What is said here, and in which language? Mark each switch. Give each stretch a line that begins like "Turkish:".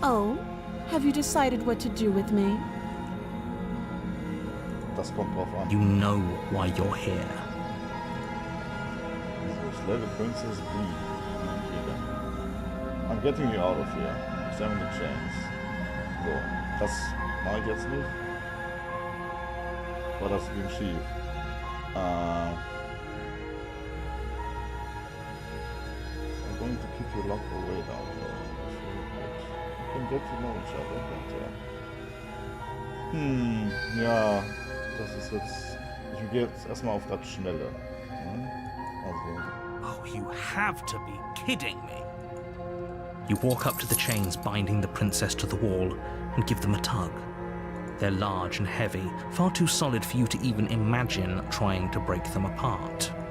English: Oh, have you decided what to do with me?
German: Das kommt drauf an.
English: You know why you're here. Just let the princess be. I'm getting you out of here. Examine the chains.
German: So, das mache ich jetzt nicht. War das ging schief.
English: I'm going to keep you locked away down here. You can get to know each other better.
German: Ja, das ist jetzt. Ich gehe jetzt erstmal auf das Schnelle. Also.
English: Oh, you have to be kidding me. You walk up to the chains binding the princess to the wall and give them a tug. They're large and heavy, far too solid for you to even imagine trying to break them apart.